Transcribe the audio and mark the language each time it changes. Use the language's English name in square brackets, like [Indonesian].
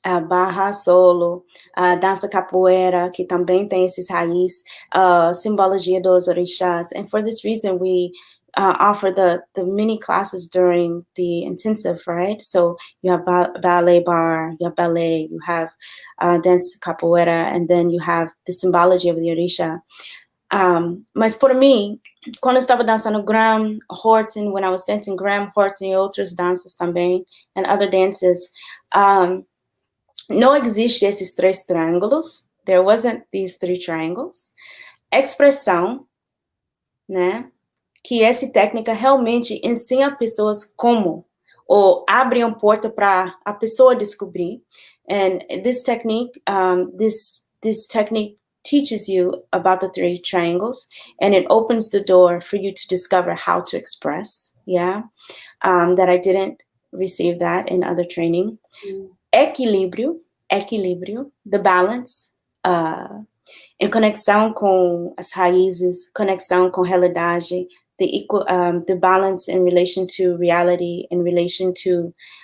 [Portuguese] Barra solo, dança capoeira, que também tem esses raízes, simbologia dos orixás. [English] And for this reason, we offer the mini classes during the intensive, right? So you have ballet bar, you have ballet, you have dance capoeira, and then you have the symbology of the orisha. [Portuguese] Mas por mim, quando eu estava dançando Graham, Horton, [English] when I was dancing Graham, Horton [Portuguese] e outras danças também, [English] and other dances, [Portuguese] não existe esses 3 triângulos. [English] There wasn't these 3 triangles. [Portuguese] Expressão, né? Que essa técnica realmente ensina pessoas como, ou abre uma porta para a pessoa descobrir. [English] And this technique, this technique teaches you about the 3 triangles, and it opens the door for you to discover how to express, yeah? That I didn't receive that in other training. [Portuguese] Equilíbrio, [English] the balance, [Portuguese] em conexão com as raízes, conexão com realidade, [English] the balance in relation to reality, in relation to